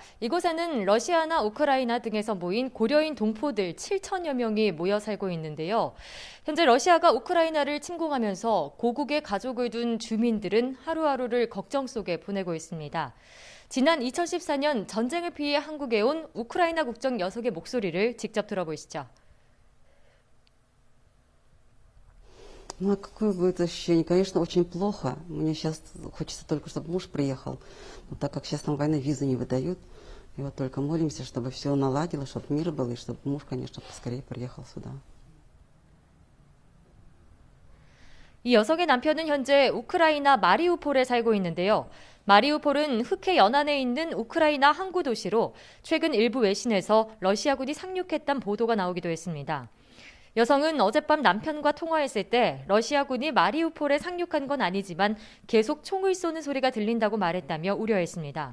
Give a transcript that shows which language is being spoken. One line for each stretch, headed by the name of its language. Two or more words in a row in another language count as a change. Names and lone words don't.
Korean: 이곳에는 러시아나 우크라이나 등에서 모인 고려인 동포들 7천여 명이 모여 살고 있는데요. 현재 러시아가 우크라이나를 침공하면서 고국에 가족을 둔 주민들은 하루하루를 걱정 속에 보내고 있습니다. 지난 2014년 전쟁을 피해 한국에 온 우크라이나 국적 녀석의 목소리를 직접 들어보시죠.
Russian: Ну, а какое будет ощущение? Конечно, очень плохо. Мне сейчас хочется только, чтобы муж приехал. Но так как сейчас нам войны визы не выдают, и вот только молимся, чтобы все наладилось, чтобы мир был, и чтобы муж, конечно, поскорее приехал сюда.
Korean: 이 여성의 남편은 현재 우크라이나 마리우폴에 살고 있는데요. 마리우폴은 흑해 연안에 있는 우크라이나 항구 도시로 최근 일부 외신에서 러시아군이 상륙했다는 보도가 나오기도 했습니다. 여성은 어젯밤 남편과 통화했을 때 러시아군이 마리우폴에 상륙한 건 아니지만 계속 총을 쏘는 소리가 들린다고 말했다며 우려했습니다.